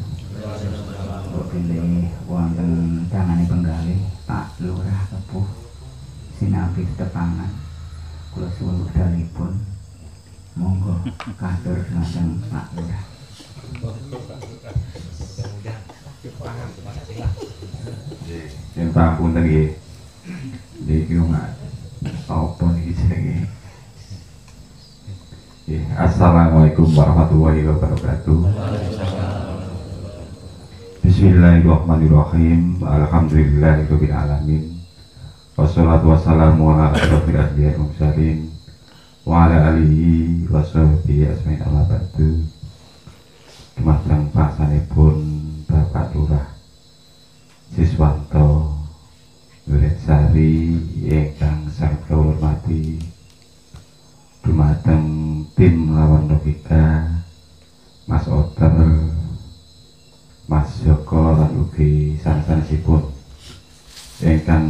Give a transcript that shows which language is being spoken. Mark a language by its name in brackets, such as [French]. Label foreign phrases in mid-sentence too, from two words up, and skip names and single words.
[Javanese] Pilih wonten tangane penggalih Pak Lurah Tepuh sinabi tepangan kula suwun wekdalipun monggo katur lajeng Pak Lurah. Yang pangapunten nggih. Niki mak apa niki jenenge? [Arabic] السلام عليكم ورحمة الله وبركاته. بسم الله الرحمن الرحيم. الحمد لله رب العالمين. والصلاة والسلام على أشرف الأنبياء والمرسلين وعلى آله وصحبه أجمعين أما بعد. [Javanese] Dumateng pasanipun Bapak Lurah Siswanto Duren Sari ingkang sangat kula hormati, dumateng tim lawan logika Mas Oter, Mas Joko lan ugi sanes-sanesipun ingkang